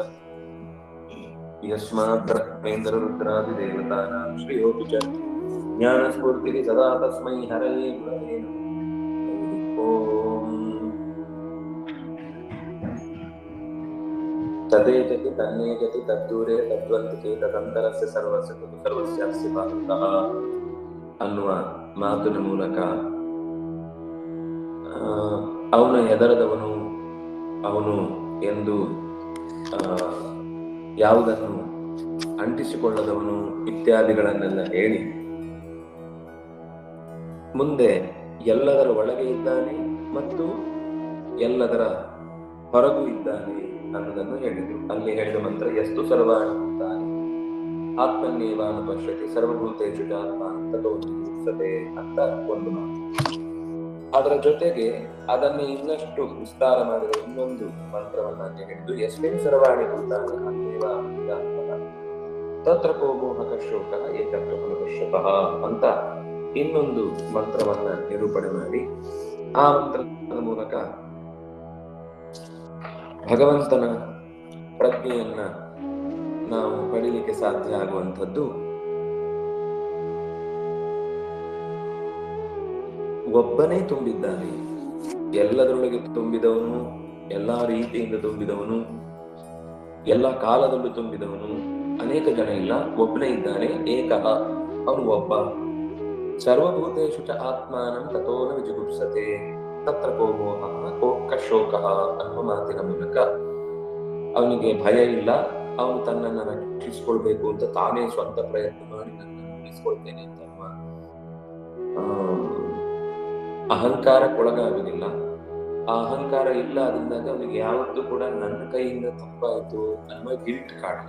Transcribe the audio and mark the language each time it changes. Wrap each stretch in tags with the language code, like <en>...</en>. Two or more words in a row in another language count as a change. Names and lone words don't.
<sa>यस्मात् ब्रह्मेन्द्ररुद्रादिदेवतानां श्रेयोऽपि च ज्ञानस्फूर्तिः सदा तस्मै हरये गुरवे नमः। ओम तदेजति तन्नेजति तद्दूरे तद्वन्तिके तदन्तरस्य ಸರ್ವಸ್ಯಾಸ್ಯ ಭಾರತಃ</sa> <kn>ಅನ್ನುವ ಮಾತಿನ ಮೂಲಕ ಅವನು ಹೆದರದವನು, ಅವನು ಎಂದು ಯಾವುದನ್ನು ಅಂಟಿಸಿಕೊಳ್ಳದವನು ಇತ್ಯಾದಿಗಳನ್ನೆಲ್ಲ ಹೇಳಿ ಮುಂದೆ ಎಲ್ಲದರ ಒಳಗೆ ಇದ್ದಾನೆ ಮತ್ತು ಎಲ್ಲದರ ಹೊರಗೂ ಇದ್ದಾನೆ ಅನ್ನೋದನ್ನು ಹೇಳಿದರು. ಅಲ್ಲಿ ಹೇಳಿದ ಮಂತ್ರ ಎಷ್ಟು</kn> <sa>ಸರ್ವಾಣಿ ಭೂತಾನಿ ಆತ್ಮನ್ನೇವಾನು ಪಶ್ಯತಿ ಸರ್ವಭೂತೇಷು ಆತ್ಮಾನಂ ತತೋ ವಿಮುಚ್ಯತೆ</sa> <kn>ಅಂತ ಒಂದು ಮಾತು. ಅದರ ಜೊತೆಗೆ ಅದನ್ನು ಇನ್ನಷ್ಟು ವಿಸ್ತಾರ ಮಾಡಿದ ಇನ್ನೊಂದು ಮಂತ್ರವನ್ನ ಹೇಳಿದ್ದು</kn> <sa>ಯಸ್ಮಿನ್ ಸರ್ವಾಣಿ ಭೂತಾನಿ ಆತ್ಮೇವಾನುಪಶ್ಯತಃ ತತ್ರ ಕೋ ಮೋಹಕ ಶೋಕಃ ಏಕತ್ವ ಫಲಪಶ್ಯತಃ</sa> <kn>ಅಂತ ಇನ್ನೊಂದು ಮಂತ್ರವನ್ನ ನಿರೂಪಣೆ ಮಾಡಿ ಆ ಮಂತ್ರದ ಮೂಲಕ ಭಗವಂತನ ಪ್ರಜ್ಞೆಯನ್ನ ನಾವು ಪಡೀಲಿಕ್ಕೆ ಸಾಧ್ಯ ಆಗುವಂಥದ್ದು ಒಬ್ಬನೇ ತುಂಬಿದ್ದಾನೆ. ಎಲ್ಲದರೊಳಗೆ ತುಂಬಿದವನು, ಎಲ್ಲಾ ರೀತಿಯಿಂದ ತುಂಬಿದವನು, ಎಲ್ಲ ಕಾಲದಲ್ಲೂ ತುಂಬಿದವನು, ಅನೇಕ ಜನ ಇಲ್ಲ, ಒಬ್ಬನೇ ಇದ್ದಾನೆ.</kn> <sa>ಏಕಃ,</sa> <kn>ಅವನು ಒಬ್ಬ.</kn> <sa>ಸರ್ವಭೂತೇಷು ಚ ಆತ್ಮಾನಂ ತತೋ ನ ವಿಜುಗುಪ್ಸತೆ ತತ್ರ ಕೋ ಮೋಹಃ ಕೋ ಶೋಕಃ</sa> <kn>ಅನ್ನುವ ಮಾತಿನ ಮೂಲಕ ಅವನಿಗೆ ಭಯ ಇಲ್ಲ. ಅವನು ತನ್ನನ್ನು ರಕ್ಷಿಸಿಕೊಳ್ಬೇಕು ಅಂತ ತಾನೇ ಸ್ವಂತ ಪ್ರಯತ್ನ ಮಾಡಿ ನನ್ನನ್ನು ಉಳಿಸ್ಕೊಳ್ತೇನೆ ಅಂತ ಅಹಂಕಾರಕ್ಕೊಳಗಾಗುವುದಿಲ್ಲ. ಆ ಅಹಂಕಾರ ಇಲ್ಲ ಆದಾಗ ಅವನಿಗೆ ಯಾವತ್ತೂ ಕೂಡ ನನ್ನ ಕೈಯಿಂದ ತಪ್ಪಾಯ್ತು ಅನ್ನುವ ಗಿಲ್ಟ್ ಕಾಣಲ್ಲ.</kn>